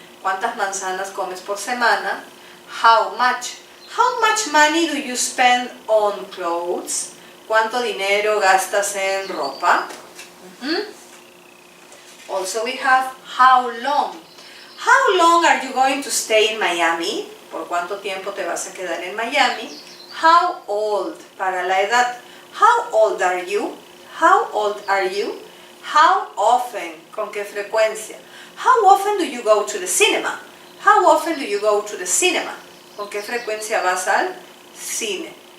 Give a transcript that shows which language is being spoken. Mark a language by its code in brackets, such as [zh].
[es] ¿Cuántas manzanas comes por semana? [en] How much money do you spend on clothes? [es] ¿Cuánto dinero gastas en ropa? [en] Also we have how long. How long are you going to stay in Miami? [es] ¿Por cuánto tiempo te vas a quedar en Miami? [en] How old, [es] para la edad. [en] How old are you? How old are you? How often, [es] ¿con qué frecuencia? [en] How often do you go to the cinema? How often do you go to the cinema? [es] ¿Con qué frecuencia vas al cine?